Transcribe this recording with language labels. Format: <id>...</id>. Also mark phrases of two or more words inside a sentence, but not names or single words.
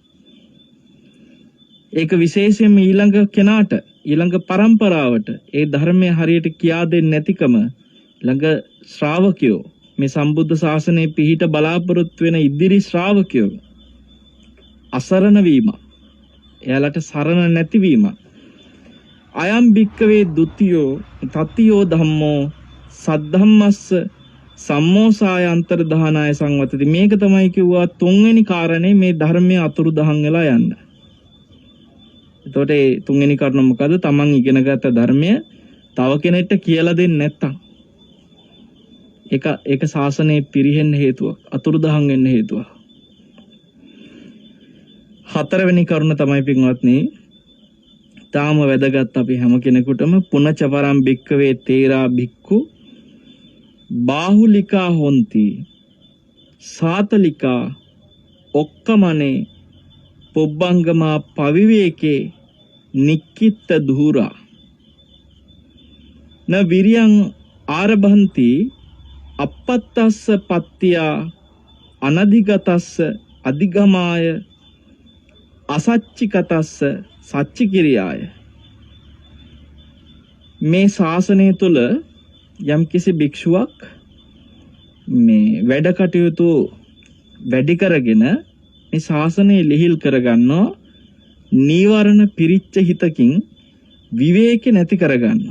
<si>ඒක විශේෂයෙන්ම ඊළඟ කෙනාට ඊළඟ පරම්පරාවට ඒ ධර්මය හරියට කියා දෙන්නේ නැතිකම ළඟ ශ්‍රාවකයෝ මේ සම්බුද්ධ ශාසනයේ පිහිට බලාපොරොත්තු වෙන ඉදිරි ශ්‍රාවකයෝ අසරණ වීම, එයාලට සරණ නැතිවීම.</si> <pi>අයම් භික්කවේ ဒ ුතියෝ තතියෝ ධම්මෝ සද්ධම්මස්ස සම්මෝසාය අන්තර්ධානාය සංවතති.</pi> <si>මේක තමයි කිව්වා තුන්වෙනි කාරණේ මේ ධර්මයේ අතුරුදහන් වෙලා යන්න. එතකොට ඒ තුන්වෙනි කාරණා මොකද? තමන් ඉගෙනගත්ත ධර්මය තව කෙනෙක්ට කියලා දෙන්නේ නැත්තම් ඒක ශාසනයේ පිරිහෙන්න හේතුවක්, අතුරුදහන් වෙන්න හේතුවක්. හතරවෙනි කරුණ තමයි පින්වත්නි, තාම වැදගත් අපි හැම කෙනෙකුටම</si> <pi>පුනච පරම් භික්කවේ තේරා භික්ඛු බාහුලිකා හොಂತಿ සාතලිකා ඔක්කමනේ පොබ්බංගමා පවිවේකේ නික්කිට ධූරා න විරියං ආරභන්ති අපත්තස්ස පත්තියා අනධිගතස්ස අධිගමාය අසච්චිකතස්ස සච්චි කිරියාය.</pi> <si>මේ ශාසනය තුළ යම්කිසි භික්ෂුවක් මේ වැඩ කටයුතු වැඩි කරගෙන මේ ශාසනය ලිහිල් කරගන්නවා, නීවරණ පිරිච්ච හිතකින් විවේක නැති කරගන්නවා.</si>